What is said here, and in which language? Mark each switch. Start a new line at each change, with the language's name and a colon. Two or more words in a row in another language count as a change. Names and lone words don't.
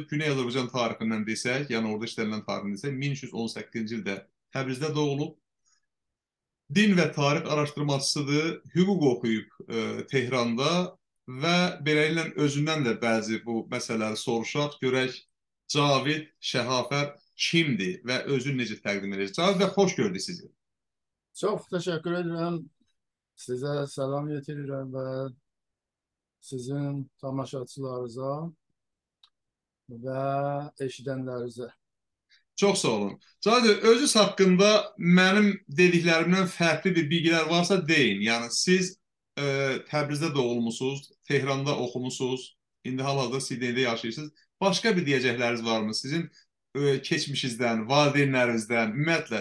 Azerbaijani: Güney Azərbaycan tarixindən desək, yəni orada işlənilən tarixindən desək, 1318-ci ildə Təbrizdə doğulub. Din və tarix araşdırmacısıdır. Hüquq oxuyub Tehranda və beləliklə özündən də bəzi bu məsələləri soruşaq. Görək Cavid Şəhafər kimdir və özünü necə təqdim edir? Cavid bəy, xoş gördük sizi.
Turkish: Çok teşekkür ederim. Size selam getiririm ve sizin tamaşaçılarınıza ve eşidenlerinize.
Azerbaijani: Çox sağ olun. Cavid, özünüz haqqında mənim dediklərimdən fərqli bir bilgilər varsa deyin. Yəni siz Təbrizdə doğulmusunuz, Tehranda oxumusunuz, indi hal-hazırda Sidneydə yaşayırsınız. Başqa bir deyəcəkləriniz varmı sizin keçmişinizdən, valideynlərinizdən, ümumiyyətlə?